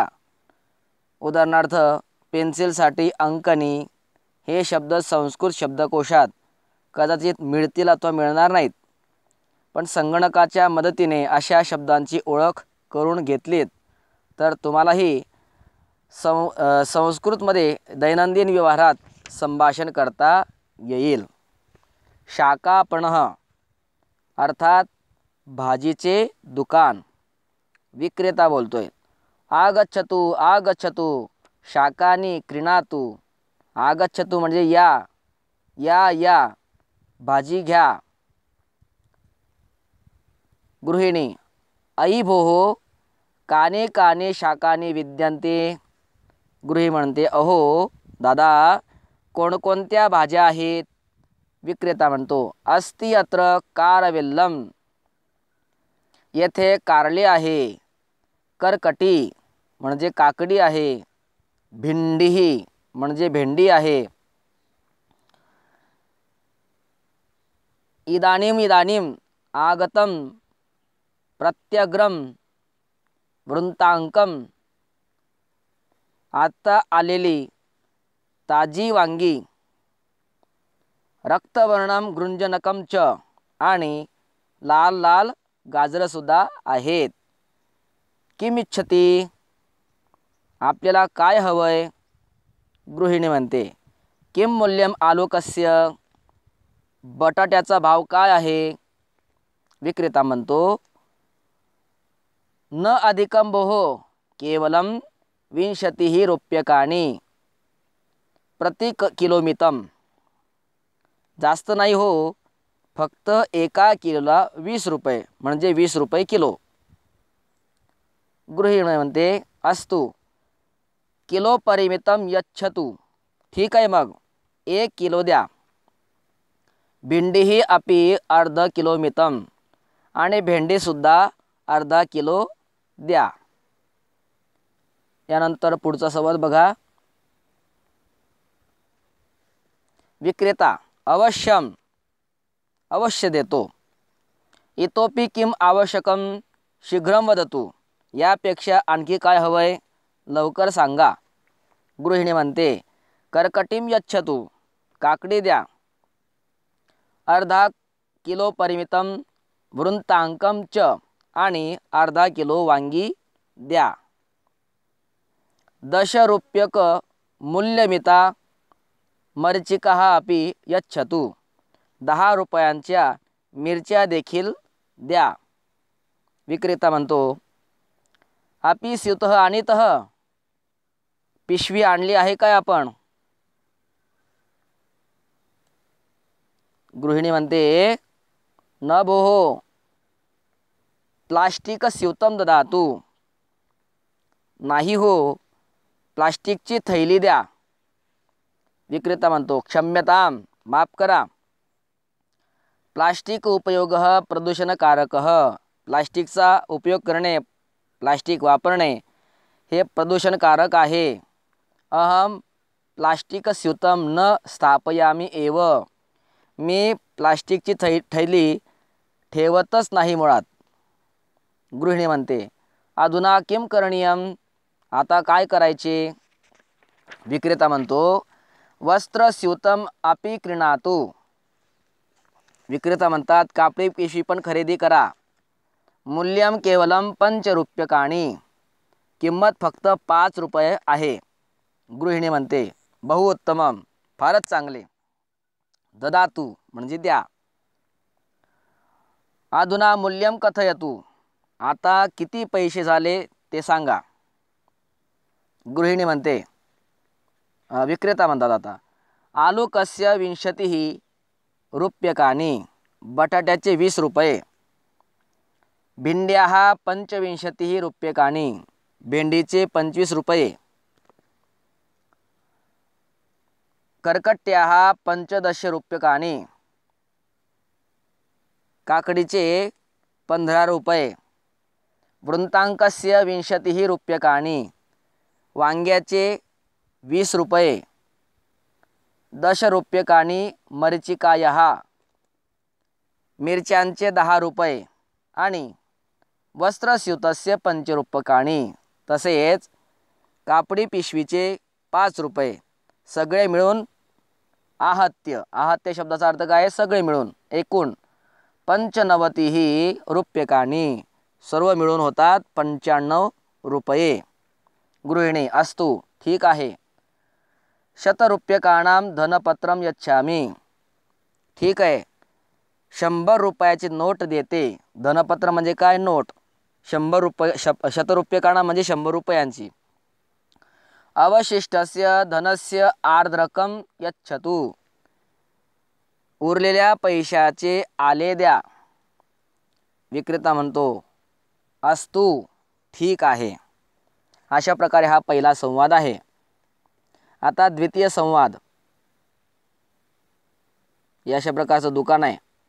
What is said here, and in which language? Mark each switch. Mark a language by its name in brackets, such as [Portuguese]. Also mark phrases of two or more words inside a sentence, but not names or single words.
[Marathi] उदाहरणार्थ पेन्सिलसाठी अंकनी हे शब्द संस्कृत शब्दकोशात कदाचित मिळतील अथवा मिळणार नाहीत, पण संगणकाच्या मदतीने अशा शब्दांची ओळख करून घेतलीत तर तुम्हालाही संस्कृतमध्ये दैनंदिन व्यवहारात संभाषण करता येईल। शाकापणः अर्थात भाजीचे दुकान। विक्रेता बोलतोय, [Sanskrit] आगच्छतु आगच्छतु शाकानि क्रीणातु। [Marathi] आगच्छतु म्हणजे या या या, भाजी घ्या। [Sanskrit] गृहिणी, आई भोः काने काने शाकानि विद्यन्ते। [Marathi] गृहिणी म्हणते, अहो दादा कोणकोणत्या भाज्या आहेत? विक्रेता म्हणतो, [Sanskrit] अस्ति अत्र कारवेल्लम, [Marathi] येथे कारले आहे। करकटी म्हणजे काकडी आहे। भिंडी म्हणजे भेंडी आहे। [Sanskrit] इदानीम इदानीम आगतम प्रत्यग्रम वृंतांकम, [Marathi] आता आलेली ताजी वांगी। [Sanskrit] रक्तवर्णम गृंजनकम च, [Marathi] आणि लाल लाल गाजरसुद्धा आहेत। किमिच्छति, आपल्याला काय हवंय? गृहिणी म्हणते, [Sanskrit] किम मूल्यम आलूकस्य, [Marathi] बटाट्याचा भाव काय आहे? विक्रेता म्हणतो, [Sanskrit] न अधिकं भोः केवलं 20 रूप्यकाणि प्रति किलोमितम, [Marathi] जास्त नाही हो, फक्त एका किलोला 20 रुपये म्हणजे 20 रुपये किलो। गृहिणी म्हणते, [Sanskrit] अस्तु किलो परिमितम यच्छतु, [Marathi] ठीक आहे मग 1 किलो द्या। [Sanskrit] भिंडी अपि अर्ध किलोमितम, [Marathi] आणि भेंडीसुद्धा अर्धा किलो द्या। यानंतर पुढचा संवाद बघा। विक्रेता, अवश्यम, अवश्य देतो। [Sanskrit] इतोपि किम आवश्यकम शीघ्रं वदतु, [Marathi] यापेक्षा आणखी काय हवंय लवकर सांगा। गृहिणी म्हणते, [Sanskrit] कर्कटीं यच्छतु, [Marathi] काकडी द्या। [Sanskrit] अर्धा किलो परिमितम वृंतांकम च, [Marathi] आणि अर्धा किलो वांगी द्या। [Sanskrit] 10 रूप्यक मूल्यमिता मरीचिकाः अपि यच्छतु, [Marathi] 10 रुपयांच्या मिरच्या देखील द्या। विक्रेता म्हणतो, [Sanskrit] अपि स्यूतः आनीतः, [Marathi] पिशवी आणली आहे काय आपण? गृहिणी म्हणते, [Sanskrit] न भोः प्लास्टिक स्यूतं ददातु, [Marathi] नाही हो, प्लास्टिकची थैली द्या। विक्रेता म्हणतो, क्षम्यतां, माफ करा। [Sanskrit] प्लास्टिक उपयोगः प्रदूषणकारकः, [Marathi] प्लास्टिकचा उपयोग करणे, प्लास्टिक वापरणे हे प्रदूषणकारक आहे। [Sanskrit] अहम प्लास्टिक स्यूतं न स्थापयामि एव, [Marathi] मी प्लास्टिकची थैली ठेवतच नाही मुळात। गृहिणी म्हणते, [Sanskrit] अधुना किं करणीयम, [Marathi] आता काय करायचे? विक्रेता म्हणतो, [Sanskrit] वस्त्र स्यूतम अपि क्रीणातु। [Marathi] विक्रेता म्हणतात, कापडी पिशवी पण खरेदी करा। [Sanskrit] मूल्यम केवलम 5 रूप्यकाणि, [Marathi] किंमत फक्त 5 रुपये आहे। गृहिणी म्हणते, [Sanskrit] बहु उत्तमम, [Marathi] फारच चांगले। [Sanskrit] ददातु [Marathi] म्हणजे द्या। [Sanskrit] अधुना मूल्यम कथयतु, [Marathi] आता किती पैसे झाले ते सांगा. गृहिणी म्हणते, विक्रेता म्हणतात आता, [Sanskrit] आलूकस्य 20 रूप्यकाणि, [Marathi] बटाट्याचे 20 रुपये. [Sanskrit] भिंड्याः 25 रूप्यकाणि, [Marathi] भेंडीचे 25 रुपये. [Sanskrit] कर्कट्याः 15 रूप्यकाणि, [Marathi] काकडीचे 15 रुपये. [Sanskrit] वृन्ताकस्य 20 रूप्यकाणि, [Marathi] वांग्याचे 20 रुपये. [Sanskrit] 10 रूप्यकाणि मरीचिकायाः, [Marathi] मिरच्यांचे 10 रुपये. आणि [Sanskrit] वस्त्रस्यूतस्य 5 रूप्यकाणि, [Marathi] तसेच कापडी पिशवीचे 5 रुपये. सगळे मिळून आहत्य, आहत्य शब्दाचा अर्थ काय? सगळे मिळून, एकूण 95 रूप्यकाणि, सर्व मिळून होतात 95 रुपये. [Sanskrit] गृहिणी, अस्तु, [Marathi] ठीक आहे. [Sanskrit] 100 रूप्यकाणां धनपत्रं यच्छामि, [Marathi] ठीक आहे, 100 रुपयाची नोट देते. धनपत्र म्हणजे काय? नोट. 100 रुपये, 100 रूप्यकाणां म्हणजे 100 रुपयांची. [Sanskrit] अवशिष्टस्य धनस्य आर्द्रकं यच्छतु, [Marathi] उरलेल्या पैशाचे आले द्या. विक्रेता म्हणतो, अस्तु, ठीक आहे. अशा प्रकारे हा पहिला संवाद आहे. आता द्वितीय संवाद. हे अशा प्रकारचं दुकान आहे.